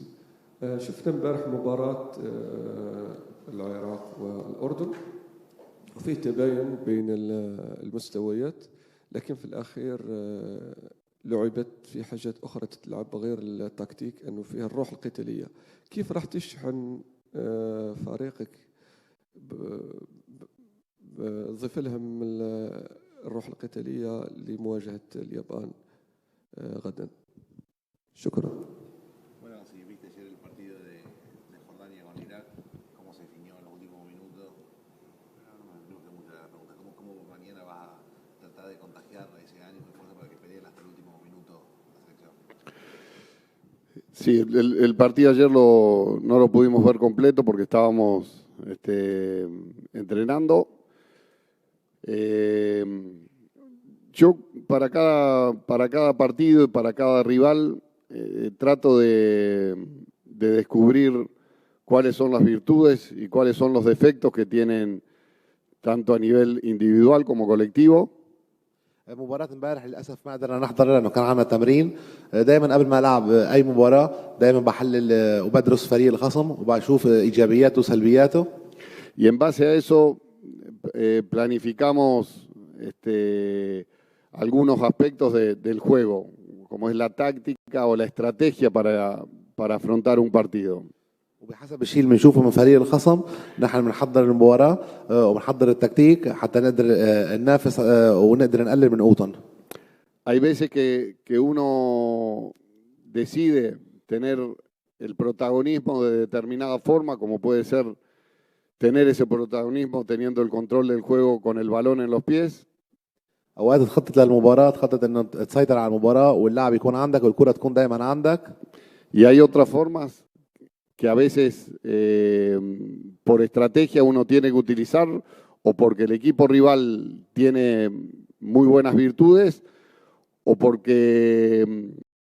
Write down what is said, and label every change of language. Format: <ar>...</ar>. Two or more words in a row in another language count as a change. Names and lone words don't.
<ar>شفنا امبارح مباراة العراق والأردن وفيه تباين بين المستويات، لكن في الأخير لعبت في حاجات أخرى تتلعب غير التكتيك، أنه فيها الروح القتالية. كيف راح تشحن فريقك بضيف لهم الروح القتالية لمواجهة اليابان غدا؟ شكرا.</ar> <es>Bueno, si viste ayer el partido de Jordania con Irak, cómo se definió en los últimos minutos, no me gusta mucho la pregunta. ¿Cómo mañana vas a tratar de contagiar ese ánimo y fuerza para que peleen hasta el último minuto la selección? Sí, el partido ayer no lo pudimos ver completo porque estábamos entrenando. Yo para cada partido y para cada rival trato de descubrir cuáles son las virtudes y cuáles son los defectos que tienen tanto a nivel individual como colectivo.</es> <ar>مباراة امبارح للأسف ما قدرنا نحضر لأنه كان عندنا تمرين. دائما قبل ما ألعب أي مباراة دائما بحلل وبدرس فريق الخصم وبشوف إيجابياته وسلبياته.</ar> <es>Y en base a eso planificamos algunos aspectos del juego, como es la táctica o la estrategia para afrontar un partido.</es> <ar>وبحسب الشيء اللي بنشوفه من فريق الخصم نحن بنحضر المباراة وبنحضر التكتيك حتى نقدر ننافس ونقدر نقلل من قوتهم.</ar> <es>Hay veces que uno decide tener el protagonismo de determinada forma, como puede ser tener ese protagonismo teniendo el control del juego con el balón en los pies.</es> <ar>اوقات تخطط للمباراة، تخطط انه تسيطر على المباراة واللاعب يكون عندك والكرة تكون دائما عندك.</ar> <es>Y hay otras formas que a veces por estrategia uno tiene que utilizar o porque el equipo rival tiene muy buenas virtudes o porque</es>